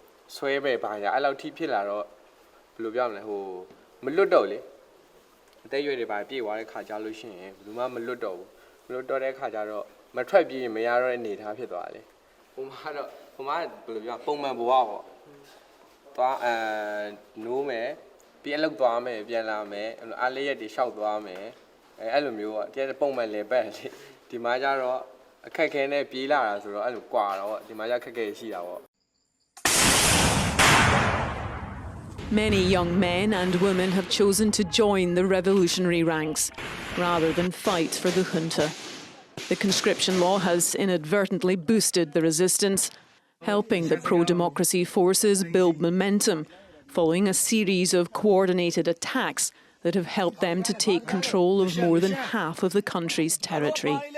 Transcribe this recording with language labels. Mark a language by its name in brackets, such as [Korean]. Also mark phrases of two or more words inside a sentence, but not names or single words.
[Burmese] ဆွဲပဲပါညာအဲ့လောက်ထိဖြစ်လာတော့ဘယ်လိုပြောမလဲဟိုမလွတ်တော့လေအသက်ရွယ်တွေပါပြေးသွားတဲ့ခါကြလို့ရှိရင်ဘယ်သူမှမလွတ်တော့ဘူးမလွတ်တော့တဲ့ခါကျတော့မထွက်ပြေးရင်မရတော့တဲ့အနေထားဖြစ်သွားတယ်ဟိုမှာတော့ဟိုမှာဘယ်လိုပြောပုံမှန်ဘဝပေါ့သွားနိုးမယ်ပြီးအလုပ်သွားမယ်ပြန်လာမယ်အားလေးရက်တွေရှောက်သွားမယ်အဲ့လိုမျိုးပေါ့တကယ်ပုံမှန်လေပတ်လေဒီမှာကျတော့အခက်ခဲနဲ့ပြေးလာတာဆိုတော့အဲ့လိုကွာတော့ဒီမှာကျခက်ခဲရှိတာပေါ့ [English] Many young men and women have chosen to join the revolutionary ranks rather than fight for the junta. The conscription law has inadvertently boosted the resistance, helping the pro-democracy forces build momentum following a series of coordinated attacks that have helped them to take control of more than half of the country's territory.